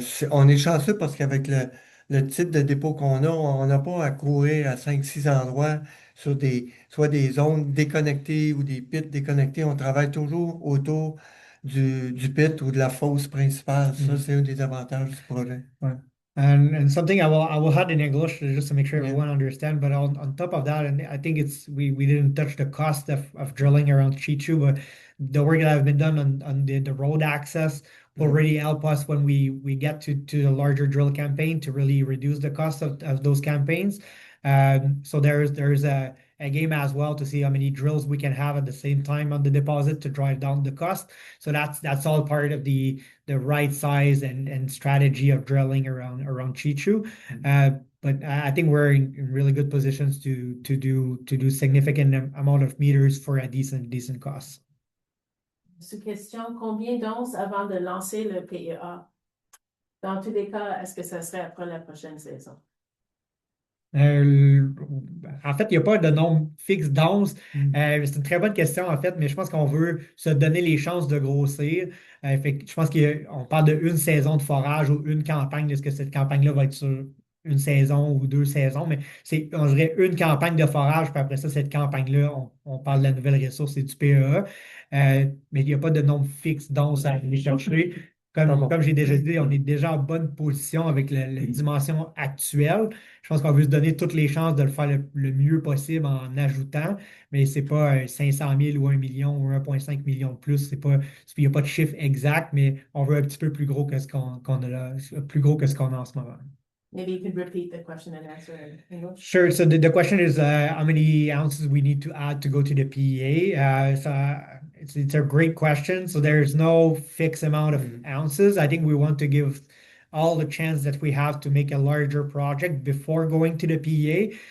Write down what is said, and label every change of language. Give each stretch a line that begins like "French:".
French: On est chanceux parce qu'avec le type de dépôt qu'on a, on n'a pas à courir à 5 6 endroits sur soit des zones déconnectées ou des pits déconnectés. On travaille toujours autour du pit ou de la fosse principale. Ça, c'est un des avantages du projet.
English: Right. And something I will add in English just to make sure Yeah. everyone understand. But on top of that, and I think it's we didn't touch the cost of drilling around Cheechoo, but the work that have been done on the road access will Mhm. really help us when we get to the larger drill campaign to really reduce the cost of those campaigns. So there's a game as well to see how many drills we can have at the same time on the deposit to drive down the cost. So that's all part of the right size and strategy of drilling around Cheechoo. But I think we're in really good positions to do significant amount of meters for a decent cost.
French: Sous-question, combien d'onces avant de lancer le PEA? Dans tous les cas, est-ce que ça serait après la prochaine saison? Euh, En fait, il n'y a pas de nombre fixe d'onces. Mm. C'est une très bonne question, en fait, mais je pense qu'on veut se donner les chances de grossir. Fait que je pense qu'on parle d'une saison de forage ou une campagne. Est-ce que cette campagne-là va être sur une saison ou 2 saisons? Mais on dirait une campagne de forage, puis après ça, cette campagne-là, on parle de la nouvelle ressource et du PEA. Mais il n'y a pas de nombre fixe d'onces à aller chercher. Comme j'ai déjà dit, on est déjà en bonne position avec la dimension actuelle. Je pense qu'on veut se donner toutes les chances de le faire le mieux possible en ajoutant, mais c'est pas 500 000 ou 1 million ou 1,5 million de plus. Il n'y a pas de chiffre exact, mais on veut un petit peu plus gros que ce qu'on a là, plus gros que ce qu'on a en ce moment.
English: Maybe you could repeat the question and answer in English. Sure. So the question is how many ounces we need to add to go to the PEA. It's a great question. So there's no fixed amount of ounces. I think we want to give all the chance that we have to make a larger project before going to the PEA.